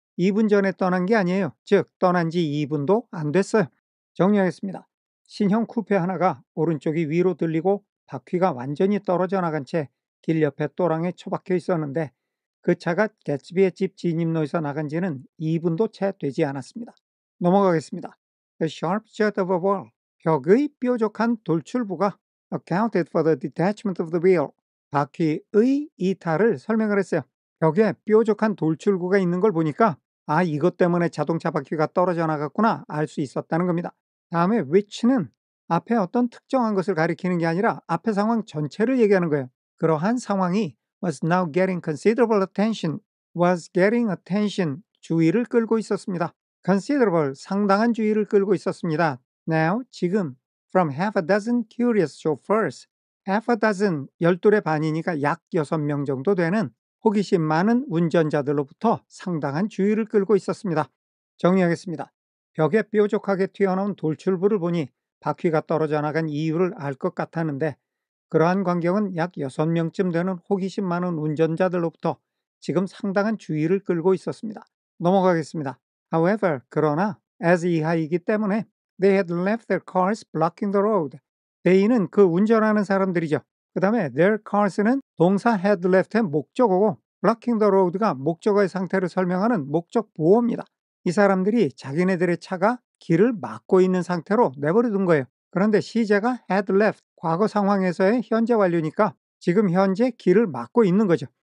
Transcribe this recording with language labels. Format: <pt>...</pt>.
<ko>2분 전에 떠난 게 아니에요. 즉, 떠난 지 2분도 안 됐어요. 정리하겠습니다. 신형 쿠페 하나가 오른쪽이 위로 들리고 바퀴가 완전히 떨어져 나간 채 길 옆에 또랑에 처박혀 있었는데 그 차가 개츠비의 집 진입로에서 나간 지는 2분도 채 되지 않았습니다. 넘어가겠습니다.</ko> <en>The sharp jet of a wall.</en> <ko>벽의 뾰족한 돌출부가</ko> <en>accounted for the detachment of the wheel.</en> <ko>바퀴의 이탈을 설명을 했어요. 벽에 뾰족한 돌출구가 있는 걸 보니까 아, 이것 때문에 자동차 바퀴가 떨어져 나갔구나 알 수 있었다는 겁니다. 다음에 which는 앞에 어떤 특정한 것을 가리키는 게 아니라 앞의 상황 전체를 얘기하는 거예요. 그러한 상황이</ko> <en>was now getting considerable attention. was getting attention.</en> <ko>주의를 끌고 있었습니다. considerable, 상당한 주의를 끌고 있었습니다.</ko> <en>Now,</en> <ko>지금,</ko> <en>from half a dozen curious chauffeurs. half a dozen,</en> <ko>12의 반이니까 약 6명 정도 되는 호기심 많은 운전자들로부터 상당한 주의를 끌고 있었습니다. 정리하겠습니다. 벽에 뾰족하게 튀어나온 돌출부를 보니 바퀴가 떨어져 나간 이유를 알 것 같았는데, 그러한 광경은 약 6명쯤 되는 호기심 많은 운전자들로부터 지금 상당한 주의를 끌고 있었습니다. 넘어가겠습니다.</ko> <en>However,</en> <ko>그러나</ko> <en>as</en> <ko>이하이기 때문에</ko> <en>they had left their cars blocking the road.</en> <ko>they는 그 운전하는 사람들이죠. 그 다음에</ko> <en>their cars</en> <ko>는 동사</ko> <en>had left</en> <ko>의 목적어고</ko> <en>blocking the road</en> <ko>가 목적어의 상태를 설명하는 목적 보어입니다. 이 사람들이 자기네들의 차가 길을 막고 있는 상태로 내버려 둔 거예요. 그런데 시제가</ko> <en>had left,</en> <ko>과거 상황에서의 현재 완료니까 지금 현재 길을 막고 있는 거죠.</ko>